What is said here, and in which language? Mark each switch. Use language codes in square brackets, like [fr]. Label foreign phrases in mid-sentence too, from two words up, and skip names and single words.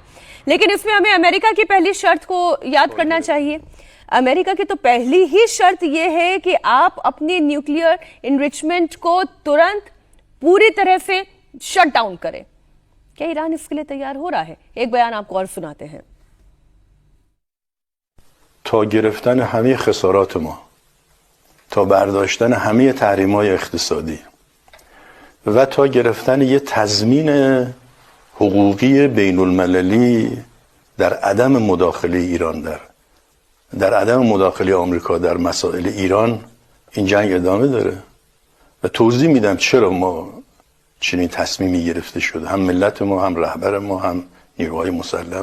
[hi] लेकिन इसमें हमें अमेरिका की पहली शर्त को याद करना चाहिए। अमेरिका की तो पहली ही शर्त यह है कि आप अपनी [en] nuclear enrichment [hi] को तुरंत पूरी तरह से [en] shut down [hi] करें। क्या ईरान इसके लिए तैयार हो रहा है? एक बयान आपको और सुनाते हैं। [fa] تا گرفتن همه خسارات ما، تا برداشتن همه تحریم‌های اقتصادی و تا گرفتن یه تضمین حقوقی بین المللی در عدم مداخله ایران در عدم مداخله آمریکا در مسائل ایران این جنگ ادامه داره و توضیح میدم چرا ما چنین تصمیمی گرفته شده، هم ملت ما، هم رهبر ما، هم نیروهای مسلح.